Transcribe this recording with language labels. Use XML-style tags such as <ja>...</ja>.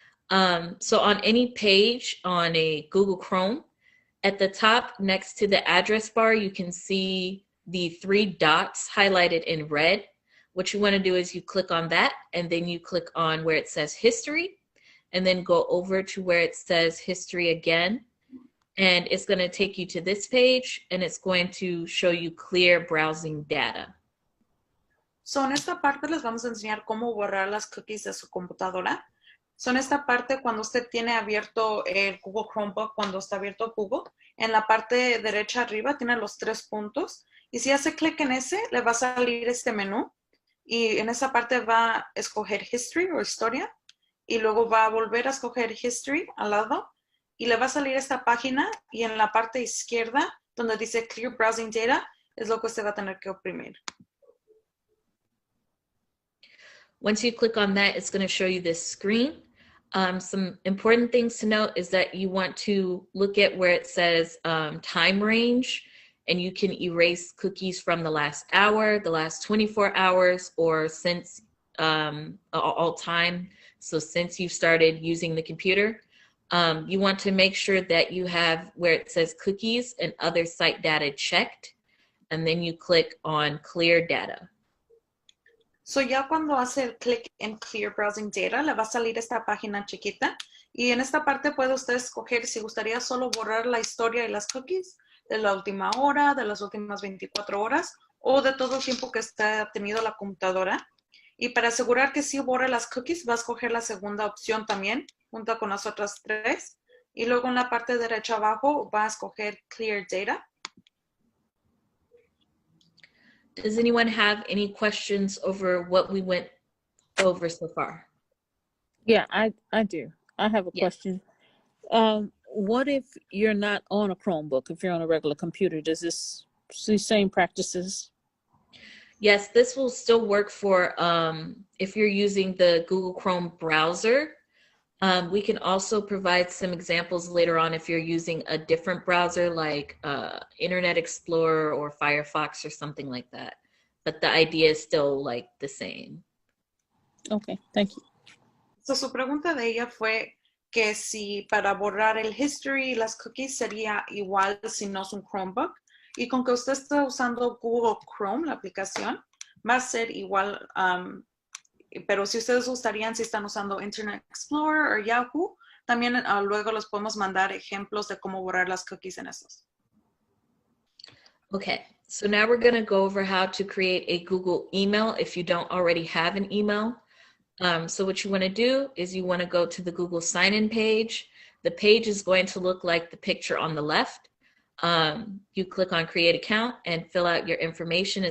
<en>So on any page on a Google Chrome, at the top next to the address bar, you can see the 3 dots highlighted in red. What you want to do is you click on that and then you click on where it says history and then go over to where it says history again. And it's going to take you to this page and it's going to show you clear browsing data.</en> <es>En esta parte les vamos a enseñar cómo borrar las cookies de su computadora. En esta parte, cuando usted tiene abierto el Google Chromebook, cuando está abierto Google, en la parte derecha arriba tiene los 3 puntos. Y si hace clic en ese, le va a salir este menú. Y en esa parte va a escoger History o Historia. Y luego va a volver a escoger History al lado. Y le va a salir esta página. Y en la parte izquierda, donde dice Clear Browsing Data, es lo que usted va a tener que oprimir.</es> <en>Once you click on that, it's going to show you this screen. Some important things to note is that you want to look at where it says time range, and you can erase cookies from the last hour, the last 24 hours, or since all time. So since you started using the computer, you want to make sure that you have where it says cookies and other site data checked, and then you click on clear data.</en> <es>Ya cuando hace el clic en Clear Browsing Data, le va a salir esta página chiquita. Y en esta parte puede usted escoger si gustaría solo borrar la historia y las cookies de la última hora, de las últimas 24 horas, o de todo el tiempo que ha tenido la computadora. Y para asegurar que sí borre las cookies, va a escoger la segunda opción también, junto con las otras 3. Y luego en la parte derecha abajo va a escoger Clear Data.</es> <en>Does anyone have any questions over what we went over so far? Yeah, I do. I have a question. What if you're not on a Chromebook? If you're on a regular computer, does this see same practices? Yes, this will still work for if you're using the Google Chrome browser. We can also provide some examples later on if you're using a different browser like Internet Explorer or Firefox or something like that. But the idea is still like the same. Okay, thank you.</en> <es>Su pregunta de ella fue que si para borrar el history y las cookies sería igual si no es un Chromebook. Y con que usted está usando Google Chrome, la aplicación, va a ser igual. Pero si ustedes gustarían, si están usando Internet Explorer o Yahoo, también luego les podemos mandar ejemplos de cómo borrar las cookies en esos.</es> <en>Okay, so now we're going to go over how to create a Google email if you don't already have an email. So what you want to do is you want to go to the Google sign-in page. The page is going to look like the picture on the left. You click on create account and fill out your information.</en>